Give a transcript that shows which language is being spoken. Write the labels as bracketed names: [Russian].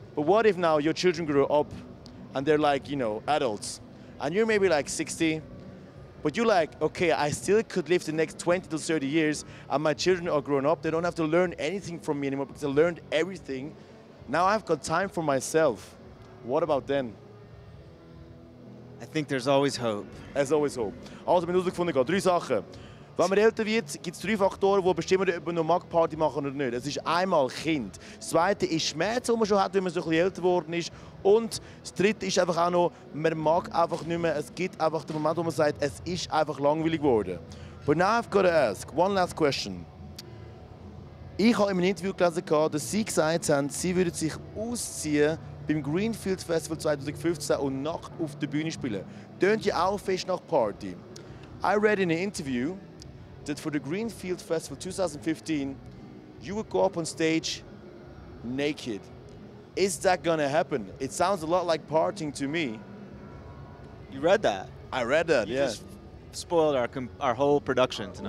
[English] But what if now your children grow up and they're like, you know, adults, and you're maybe like 60, but you're like, okay, I still could live the next 20 to 30 years, and my children are grown up. They don't have to learn anything from me anymore because I learned everything. Now I've got time for myself. What about then? I think there's always hope. As always hope. [German] Also, wir haben herausgefunden, 3 Sachen. Wenn man älter wird, gibt es 3 Faktoren, die bestimmen, ob man noch Party machen oder nicht. Es ist einmal Kind. Das zweite ist Schmerz, den man schon hat, wenn man so ein bisschen älter geworden ist. Und das dritte ist einfach auch noch, man mag einfach nicht mehr. Es gibt einfach den Moment, wo man sagt, es ist einfach langweilig geworden. [English] But now I've got to ask, one last question. [German] Ich habe in einem Interview gelesen, dass Sie gesagt haben, Sie würden sich ausziehen beim Greenfield Festival 2015 und nackt auf der Bühne spielen. Tönt ja auch fest nach Party. [English] I read in an interview that for the Greenfield Festival 2015, you would go up on stage naked. Is that gonna happen? It sounds a lot like partying to me. You read that? I read that, You yeah. just spoiled our whole production tonight.